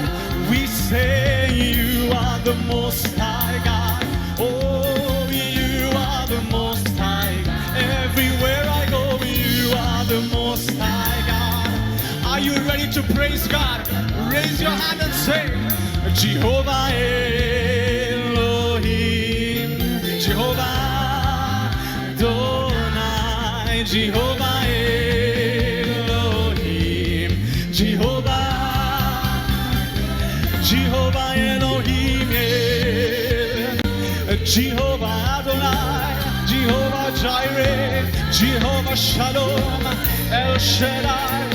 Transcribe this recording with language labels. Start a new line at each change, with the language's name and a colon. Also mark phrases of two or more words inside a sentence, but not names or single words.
English: We say you are the most high God. Oh, you are the most high. Everywhere I go, you are the most high God. Are you ready to praise God? Raise your hand and say, Jehovah Elohim, Jehovah Adonai, Jehovah Elohim, Jehovah Elohim, Jehovah Adonai, Jehovah Jireh, Jehovah Shalom, El Shaddai.